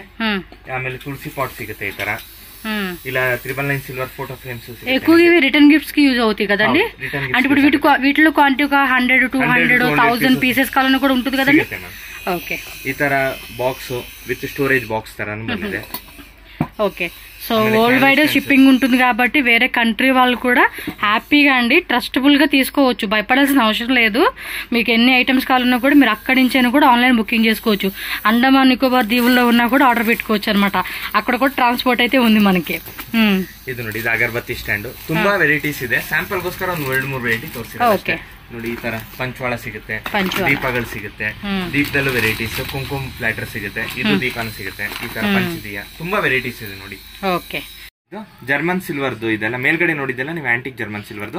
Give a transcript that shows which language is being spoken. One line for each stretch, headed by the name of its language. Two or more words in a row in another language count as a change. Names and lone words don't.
Kannada: ಆಮೇಲೆ ತುಳಸಿ ಪಾಟ್ ಸಿಗುತ್ತೆ ಈ ತರ.
Telugu: ఇలా 999
English: silver photo frames
Telugu: ఎక్కువ ఇవి
English: return gifts
Telugu: కి యూజ్ అవుతాయి కదండి. అంటే ఇప్పుడు వీటిలో క్వాంటిటీ ఒక 100, 200, 1000 పీసెస్ కావాలని కూడా ఉంటుంది కదండి. ఓకే,
Kannada: ఈ ತರ
English: box with storage box
Kannada: ತರ ಬಂದಿದೆ.
Telugu: ఓకే. సో
English: world wide shipping
Telugu: ఉంటుంది కాబట్టి వేరే కంట్రీ వాళ్ళు కూడా హ్యాపీగా అండి ట్రస్టబుల్ గా తీసుకోవచ్చు, భయపడాల్సిన అవసరం లేదు. మీకు ఎన్ని ఐటమ్స్ కావాలన్నా కూడా మీరు అక్కడి నుంచైనా కూడా
English: online booking
Telugu: చేసుకోవచ్చు. అండమాన్ నికోబార్ దీవుల్లో ఉన్నా కూడా ఆర్డర్ పెట్టుకోవచ్చు అనమాట. అక్కడ కూడా ಟ್ರಾನ್ಸ್‌ಪೋರ್ಟ್ అయితే ఉంది మనకి.
Kannada: ಇದು ನೋಡಿ, ಇದು ಅಗರಬತ್ತಿ ಸ್ಟ್ಯಾಂಡ್. ತುಂಬಾ ವೆರೈಟೀಸ್ ಇದೆ. ಸ್ಯಾಂಪಲ್ ಗೋಸ್ಕರ ಒಂದು 2-3 ವೆರೈಟಿ ತೋರಿಸಿರೋದು. ನೋಡಿ, ಈ ತರ ಪಂಚವಾಳ ಸಿಗುತ್ತೆ, ದೀಪಗಳು ಸಿಗುತ್ತೆ, ದೀಪದಲ್ಲೂ ವೆರೈಟೀಸ್, ಕುಂಕುಮ ಪ್ಲಾಟರ್ ಸಿಗುತ್ತೆ, ಇದು ದೀಪನೂ ಸಿಗುತ್ತೆ, ಈ ತರ ಪಂಚದೀಯ, ತುಂಬಾ ವೆರೈಟೀಸ್ ಇದೆ ನೋಡಿ. ಓಕೆ. ಜರ್ಮನ್ ಸಿಲ್ವರ್ದು ಇದೆಲ್ಲ ಮೇಲ್ಗಡೆ ನೋಡಿದ್ದೆಲ್ಲ ನೀವು ಆಂಟಿಕ್ ಜರ್ಮನ್ ಸಿಲ್ವರ್ದು.